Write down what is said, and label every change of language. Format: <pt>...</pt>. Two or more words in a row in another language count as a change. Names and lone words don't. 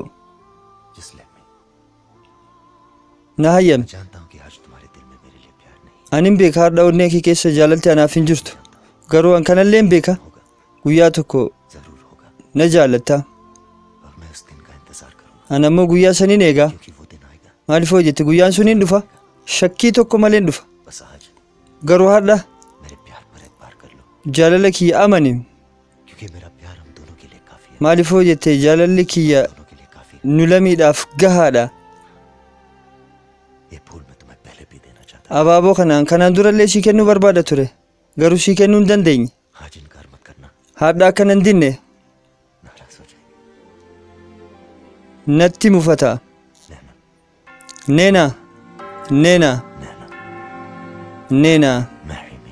<en>जिस let me</en> <om>na hayyame.</om> <hi>जानता हूँ कि आज तुम्हारे दिल में मेरे लिए प्यार नहीं</hi> <om>Anin beeka har'a onnee kee keessa jaalalti anaaf hin jirtu. Garuu an kanallee hin beeka. Guyyaa tokko</om> <hi>जरूर होगा</hi> <om>na jaalatta.</om> <hi>और मैं उस दिन का इंतजार करूंगा</hi> <om>An ammoo guyyaa saniin eegaa.</om> <hi>क्योंकि वो दिन आएगा</hi> <om>Maaliif hoo jette guyyaan sun hin dhufa? Shakkii tokko malee hin dhufa.</om> <hi>बस आज</hi> <om>Garuu har'a</om> <hi>मेरे प्यार पर एतबार कर लो</hi> <om>jaalala kiyya amani.</om> <hi>क्योंकि मेरा प्यार हम दोनों के लिए काफी है</hi> <om>Maalifoo jettee jaalalli kiyya</om> <hi>दोनों के लिए काफी।</hi> <om>nu lamiidhaaf gahaadha.</om> <hi>ये फूल मैं तुम्हें पहले भी देना चाहता</hi> <om>Abaaboo kanaan durallee sii kennuu barbaada ture. Garuu sii kennuu hin dandeenye.</om> <hi>था। आज इनकार मत करना,</hi> <om>Haadha akkana hin dinne</om> <hi>नाराज हो जाएगी।</hi> <om>natti mufata.</om> <hi>नैना,</hi> <om>Neena, Neena,</om> <hi>नैना,</hi> <om>Neena,</om> <en>marry me।</en>